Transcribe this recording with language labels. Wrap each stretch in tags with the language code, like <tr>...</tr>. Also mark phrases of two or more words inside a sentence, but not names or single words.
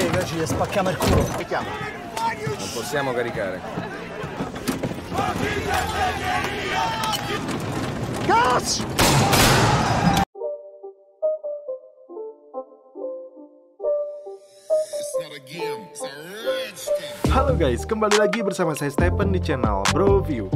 <it>Oggi le spacchiamo il culo. Non possiamo caricare. Gas!</it> <id>Halo guys, kembali lagi bersama saya Stephen di channel Bro View.</id>